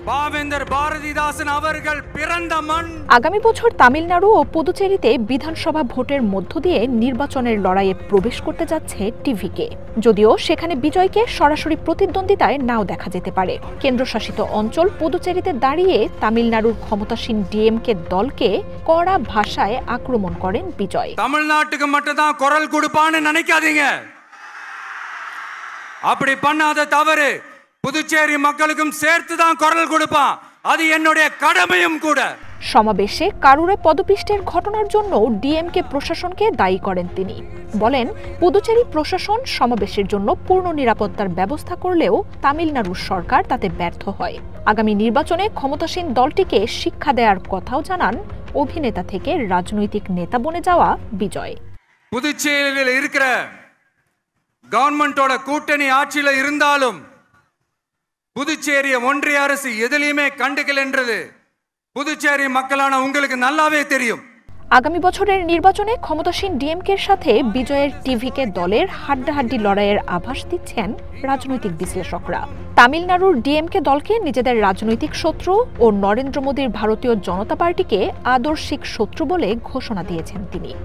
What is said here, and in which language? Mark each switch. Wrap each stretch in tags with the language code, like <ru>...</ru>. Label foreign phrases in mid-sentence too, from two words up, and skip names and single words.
<bn>আগামী বছর তামিলনাড়ু ও পুদুচেরিতে বিধানসভা ভোটের মধ্য দিয়ে নির্বাচনের লড়াইয়ে প্রবেশ করতে যাচ্ছে টিভিকে। যদিও সেখানে বিজয়কে সরাসরি প্রতিদ্বন্দ্বিতায় নাও দেখা যেতে পারে। কেন্দ্রশাসিত অঞ্চল পুদুচেরিতে দাঁড়িয়ে তামিলনাড়ুর ক্ষমতাসীন ডিএমকে দলকে কড়া ভাষায় আক্রমণ করেন বিজয়।</bn> <ta>তামিলনাড়ুকে மட்டும்தான் குரல் கொடுப்பான்னு நினைக்காதீங்க, அப்படி பண்ணாத தவறு புதுச்சேரி மக்களுக்கும் சேர்த்து தான் குரல் கொடுப்பான், அது என்னுடைய கடமையும் கூட।</ta> <bn>সমাবেশে কারুরে পদপিষ্টের ঘটনার জন্য ডিএমকে প্রশাসনকে দায়ী করেন তিনি। বলেন, পুদুচেরি প্রশাসন সমাবেশের জন্য পূর্ণ নিরাপত্তার ব্যবস্থা করলেও তামিলনাড়ুর সরকার তাতে ব্যর্থ হয়। আগামী নির্বাচনে ক্ষমতাসীন দলটিকে শিক্ষা দেওয়ার কথাও জানান অভিনেতা থেকে রাজনৈতিক নেতা বনে যাওয়া বিজয়।</bn> <ta>புதுச்சேரியில் இருக்கிற கவர்மெண்டோட கூட்டணி ஆட்சியில இருந்தாலும் புதுச்சேரிய ஒன்றிய அரசு எதிலையுமே கண்டுக்கலன்றது புதுச்சேரி மக்களான உங்களுக்கு நல்லாவே தெரியும்।</ta> <bn>আগামী বছরের নির্বাচনে ক্ষমতাসীন ডিএমকের সাথে বিজয়ের টিভিকে দলের হাড্ডাহাড্ডি লড়াইয়ের আভাস দিচ্ছেন রাজনৈতিক বিশ্লেষকরা। তামিলনাড়ুর ডিএমকে দলকে নিজেদের রাজনৈতিক শত্রু ও নরেন্দ্র মোদীর ভারতীয় জনতা পার্টিকে আদর্শিক শত্রু বলে ঘোষণা দিয়েছেন তিনি।</bn>